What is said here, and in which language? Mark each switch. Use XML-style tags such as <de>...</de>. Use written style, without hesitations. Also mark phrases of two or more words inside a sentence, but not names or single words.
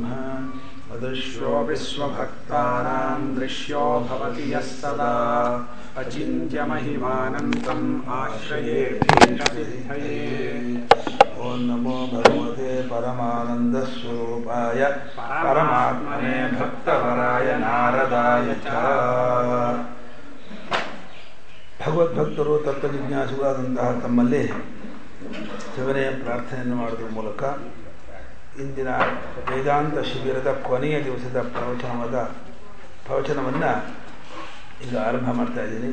<sa>అదృశ్యో విశ్వభక్తానాం దృశ్యో భవతి యః సదా అచింత్యమహిమానంతం ఆశ్రయే భీషసిద్ధయే. ఓం నమో భగవతే పరమానందస్వరూపాయ పరమాత్మనే భక్తవరాయ నారదాయ చ.</sa> <kn>ಭಗವದ್ಭಕ್ತರು ತತ್ವಜಿಜ್ಞಾಸುಗಳಾದಂತಹ ತಮ್ಮಲ್ಲಿ ಶಿವನೆಯ ಪ್ರಾರ್ಥನೆಯನ್ನು ಮಾಡೋದ್ರ ಮೂಲಕ ಇಂದಿನ ವೇದಾಂತ ಶಿಬಿರದ ಕೊನೆಯ ದಿವಸದ ಪ್ರವಚನವನ್ನು ಈಗ ಆರಂಭ ಮಾಡ್ತಾ ಇದ್ದೀನಿ.</kn>